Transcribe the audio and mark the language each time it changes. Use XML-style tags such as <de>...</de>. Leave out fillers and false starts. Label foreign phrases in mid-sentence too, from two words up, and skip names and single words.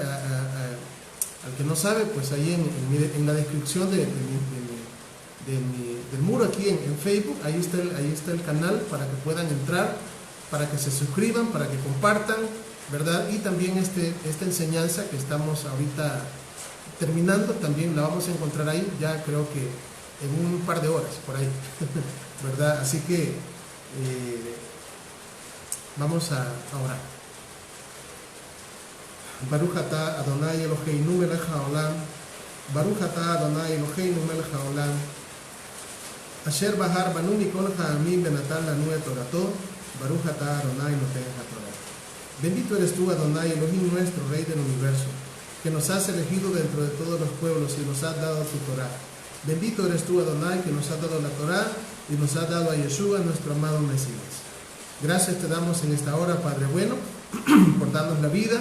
<es>Al que no sabe, pues ahí en la descripción del muro aquí en Facebook, ahí está el canal para que puedan entrar, para que se suscriban, para que compartan, ¿verdad? Y también esta enseñanza que estamos ahorita terminando, también la vamos a encontrar ahí, ya creo que en un par de horas, por ahí, ¿verdad? Así que vamos a orar.</es> <he>ברוך אתה אדוני אלוהינו מלך העולם ברוך אתה אדוני אלוהינו מלך העולם אשר בחר בנו מכל העמים ונתן לנו את תורתו ברוך אתה אדוני נותן התורה.</he> <es>Bendito eres tú, Adonai Elohim nuestro, Rey del universo, que nos has elegido dentro de todos los pueblos y nos has dado tu Torah. Bendito eres tú, Adonai, que nos has dado la Torah y nos has dado a Yeshua, nuestro amado Mesías. Gracias te damos en esta hora, Padre bueno, por darnos la vida.</es>